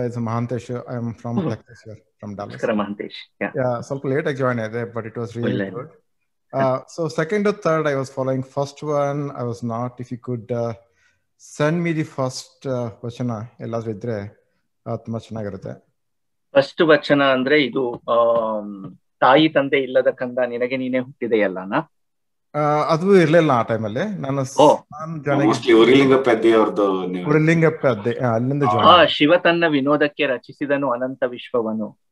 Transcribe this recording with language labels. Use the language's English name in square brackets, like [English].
[English] Mahantesh, I am from Texas here, from Dallas. Mahantesh, [Kannada] ಸ್ವಲ್ಪ late ಆಗಿ join ಆಗಿದೆ, [English] But it was really good. So second or third I was following. First one I was not. If you could send me the first vachana [Kannada] ಎಲ್ಲಾದ್ರೂ ಇದ್ರೆ ತುಂಬಾ ಚೆನ್ನಾಗಿರುತ್ತೆ. First ವಚನ ಅಂದ್ರೆ ಇದು ತಾಯಿ ತಂದೆ ಇಲ್ಲದ ಕಂದ ನಿನಗೆ ನೀನೇ ಹುಟ್ಟಿದೆಯಲ್ಲನಾ? ಅದು ಇರ್ಲಿಲ್ಲ ಆ ಟೈಮಲ್ಲಿ. ನಾನು ಮೋಸ್ಟ್ಲಿ ಉರಿಲಿಂಗ ಪೆದ್ದೆ ಅವ್ರದ್ದು. ಉರಿಲಿಂಗ ಪೆದ್ದೆ ಅಲ್ಲಿಂದ ಜಾಯ್ನ್. ಶಿವ ತನ್ನ ವಿನೋದಕ್ಕೆ ರಚಿಸಿದನು ಅನಂತ ವಿಶ್ವವನು,